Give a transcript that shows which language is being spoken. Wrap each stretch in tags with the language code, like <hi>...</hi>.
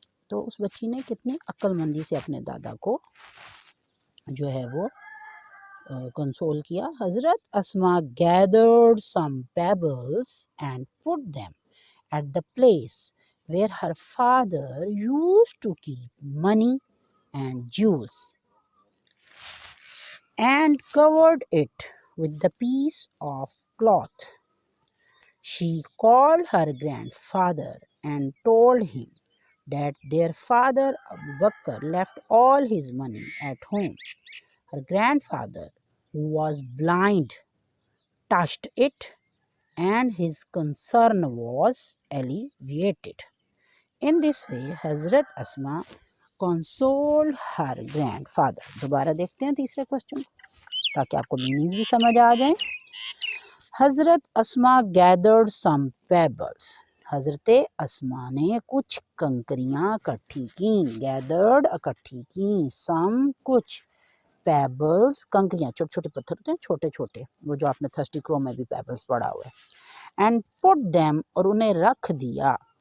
<ur>تو اس بچی نے کتنی عقل مندی سے اپنے دادا کو جو ہے وہ کنسول کیا۔</ur> <en>حضرت Asma gathered some pebbles and put them at the place where her father used to keep money and jewels, and covered it with the piece of cloth. She called her grandfather and told him that their father Abu Bakr left all his money at home. Her grandfather, who was blind, touched it, and his concern was alleviated. In this way, Hazrat Asma consoled her grandfather.</en> <ur>دوبارہ دیکھتے ہیں تیسرے question تاکہ آپ کو meanings بھی سمجھ آ جائیں۔ حضرت اسما</ur> <en>gathered some pebbles،</en> <ur>حضرت اسما نے کچھ کنکریاں اکٹھی کیں، gathered اکٹھی کیں، some کچھ، پیبلز کنکریاں، چھوٹے چھوٹے پتھر ہوتے ہیں چھوٹے چھوٹے، وہ جو آپ نے تھرسٹی کرو میں بھی پیبلز پڑھا ہوا ہے،</ur> <en>and put them</en> <ur>اور انہیں رکھ دیا،</ur>